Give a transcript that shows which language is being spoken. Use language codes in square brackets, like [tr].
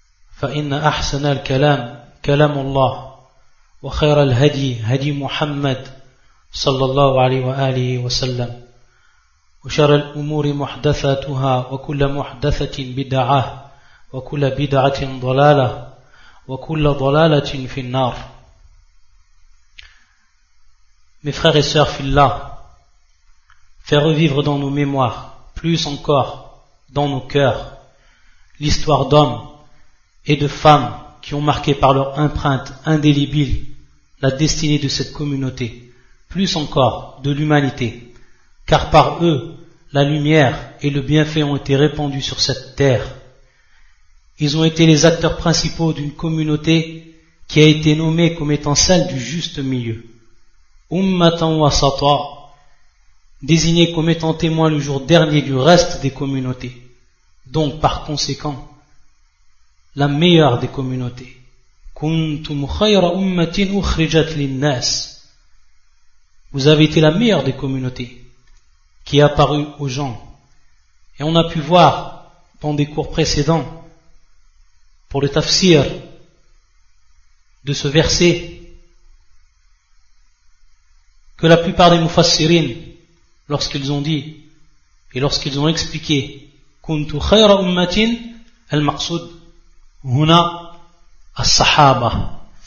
[ar] فإن أحسن الكلام كلام الله وخير الهدي هدي محمد صلى الله عليه وآله وسلم وشر الأمور محدثاتها وكل محدثة بدعة وكل بدعة ضلالة وكل ضلالة في النار. [fr] Mes frères et sœurs, fil là, fait revivre dans nos mémoires, plus encore dans nos cœurs, l'histoire d'hommes et de femmes qui ont marqué par leur empreinte indélébile la destinée de cette communauté, plus encore de l'humanité, car par eux, la lumière et le bienfait ont été répandus sur cette terre. Ils ont été les acteurs principaux d'une communauté qui a été nommée comme étant celle du juste milieu, Ummatan Wasata, désignée comme étant témoin le jour dernier du reste des communautés, donc par conséquent, la meilleure des communautés. [ar] كنتم خير أمة أخرجت للناس. [fr] Vous avez été la meilleure des communautés qui est apparue aux gens. Et on a pu voir dans des cours précédents pour le tafsir de ce verset que la plupart des mufassirin, lorsqu'ils ont dit et lorsqu'ils ont expliqué [ar] كنتم خير أمة المقصود هنا [fr] As-Sahaba.